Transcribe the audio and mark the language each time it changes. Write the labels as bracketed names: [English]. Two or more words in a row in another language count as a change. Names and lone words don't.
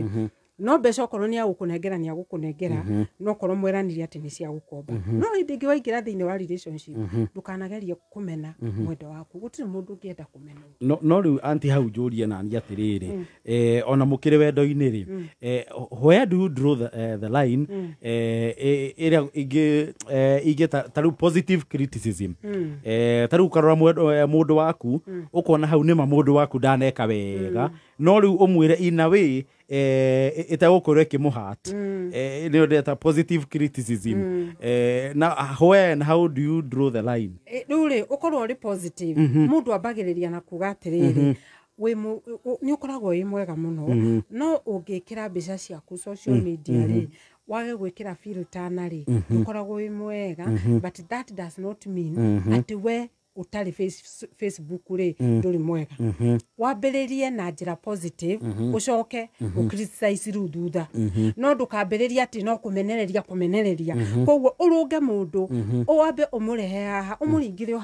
[Kikuyu] No mbeca okorwo nĩ agũkũnengera nĩ agũkũnengera no korwo mweranire atĩ nĩ cia gũkomba. No hĩndĩ ĩngĩ waingĩra thĩinĩ wa relationship ndũkanagerie kũmena mwendo waku gũtirĩ mũndũ ũngĩenda kũmena. No rĩu anti hau njũrie nani atĩrĩrĩ ona mũkĩrĩ wendo-inĩ rĩ [English] where do you draw the line [Kikuyu] ĩrĩa ingĩ ta rĩu [English] positive criticism [Kikuyu] ta rĩu ũkarora mũndũ waku ũkona hau nĩma mũndũ waku ndaneka wega no rĩu ũmwĩre [English] in a way [Kikuyu] ĩtagũkorwo ĩkĩmũhat nĩ ndeta [English] positive criticism [Kikuyu] na [English] where and how do you draw the line. [Kikuyu] Rĩu rĩ ũkorwo ũrĩ positive mũndũ ambagĩrĩria na kuga atĩrĩrĩ nĩ ũkoragwo wĩ mwega mũno no ũngĩkĩra mbica ciaku [English] social media [Kikuyu] rĩ wage gwikira filter na ri ukoragwo wi mwega [English] but that does not mean [Kikuyu] ati we utari Facebook ri nduri mwega wambiririe na njira positive ucoke ukriticize ru thutha no ndukambiririe ati no kumenereria koguo urunge mundu wambe umurehe haha umuringire